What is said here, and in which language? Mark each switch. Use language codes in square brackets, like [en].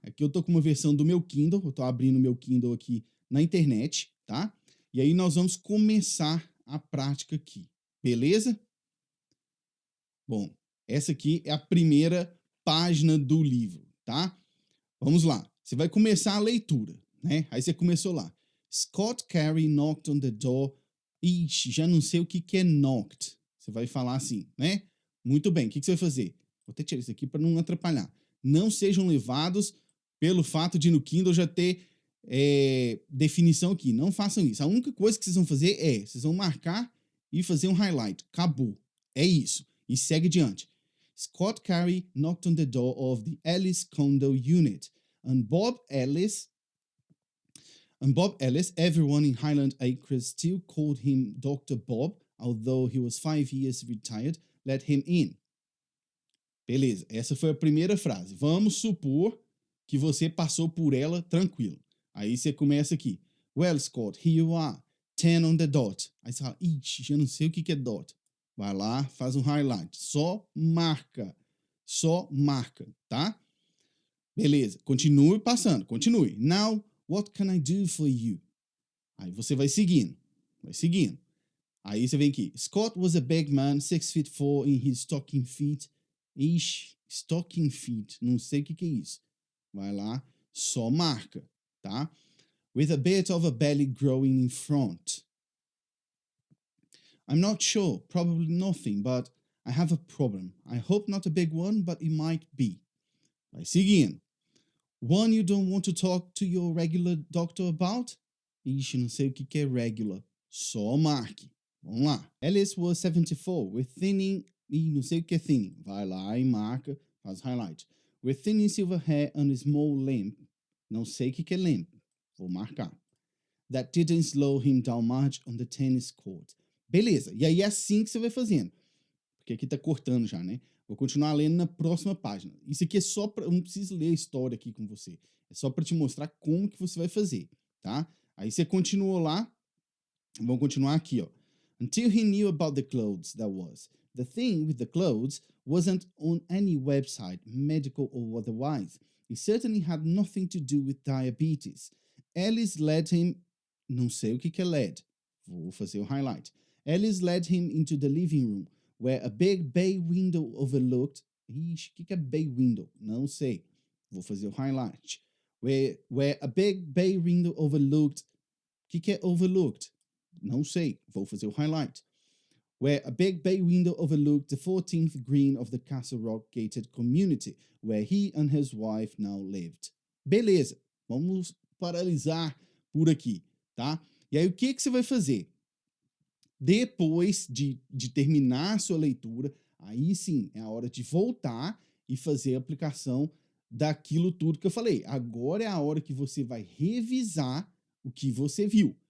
[pt] Aqui eu tô com uma versão do meu Kindle, eu tô abrindo o meu Kindle aqui na internet, tá? E aí nós vamos começar a prática aqui, beleza? Bom, essa aqui é a primeira página do livro, tá? Vamos lá. Você vai começar a leitura, né? Aí você começou lá. [en] Scott Carey knocked on the door. [pt] Ixi, já não sei o que é knocked. Você vai falar assim, né? Muito bem, o que você vai fazer? Vou até tirar isso aqui para não atrapalhar. Não sejam levados pelo fato de no Kindle já ter definição aqui. Não façam isso. A única coisa que vocês vão fazer vocês vão marcar e fazer um highlight. Acabou. É isso. E segue adiante. [en] Scott Carey knocked on the door of the Ellis condo unit, and Bob Ellis, everyone in Highland Acres still called him Dr. Bob, although he was 5 years retired, let him in. [pt] Beleza, essa foi a primeira frase. Vamos supor que você passou por ela tranquilo. Aí você começa aqui. [en] Well, Scott, here you are. 10 on the dot. [pt] Aí você fala, ixi, já não sei o que é dot. Vai lá, faz um highlight. Só marca, tá? Beleza, continue passando, continue. [en] Now, what can I do for you? [pt] Aí você vai seguindo. Aí você vem aqui. [en] Scott was a big man, 6'4" in his stocking feet. [pt] Ixi, [en] stocking feet, [pt] não sei o que é isso. Vai lá, só marca, tá? [en] With a bit of a belly growing in front. I'm not sure, probably nothing, but I have a problem. I hope not a big one, but it might be. [pt] Vai seguindo. [en] One you don't want to talk to your regular doctor about? [pt] Ixi, não sei o que é regular. Só marque. Vamos lá. [en] Alice was 74, with thinning... [pt] Ih, não sei o que é thinning. Vai lá e marca, faz highlight. [en] With thinning silver hair and a small limp. [pt] Não sei o que é limp. Vou marcar. [en] That didn't slow him down much on the tennis court. [pt] Beleza, e aí é assim que você vai fazendo. Porque aqui tá cortando já, né? Vou continuar lendo na próxima página. Isso aqui é só pra... Eu não preciso ler a história aqui com você. É só para te mostrar como que você vai fazer, tá? Aí você continuou lá. Vamos continuar aqui, ó. [en] Until he knew about the clothes, that was. The thing with the clothes wasn't on any website, medical or otherwise. It certainly had nothing to do with diabetes. Alice led him... [pt] Não sei o que é led. Vou fazer o highlight. [en] Alice led him into the living room, where a big bay window overlooked... [pt] Ixi, o que é bay window? Não sei. Vou fazer o highlight. [en] Where a big bay window overlooked... [pt] O que é overlooked? Não sei. Vou fazer o highlight. [en] Where a big bay window overlooked the 14th green of the Castle Rock gated community, where he and his wife now lived. [pt] Beleza. Vamos paralisar por aqui, tá? E aí o que você vai fazer? Depois de terminar a sua leitura, aí sim é a hora de voltar e fazer a aplicação daquilo tudo que eu falei. Agora é a hora que você vai revisar o que você viu.